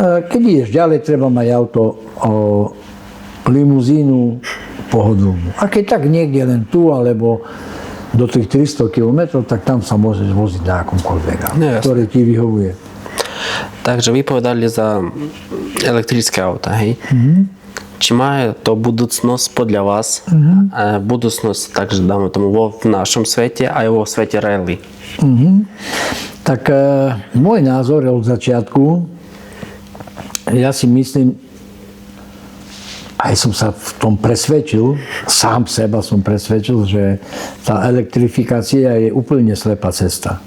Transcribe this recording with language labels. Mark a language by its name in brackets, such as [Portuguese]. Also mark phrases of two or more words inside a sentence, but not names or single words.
[Slovak] Keď ideš ďalej, treba mať auto, limuzínu pohodlnú. A keď tak niekde len tu, alebo do tých 300 km, tak tam sa môžeš voziť na akomkoľvek, ktoré ti vyhovuje. Takže vy povedali za elektrické auta, hej? [Rusyn] Чи має то будуцність для вас, будуцність також, дамо тому, в нашому світі, а й у світі релі? [Slovak] Tak môj názor je od začiatku, ja si myslím, aj som sa v tom presvedčil, sám seba som presvedčil, že tá elektrifikácia je úplne slepá cesta.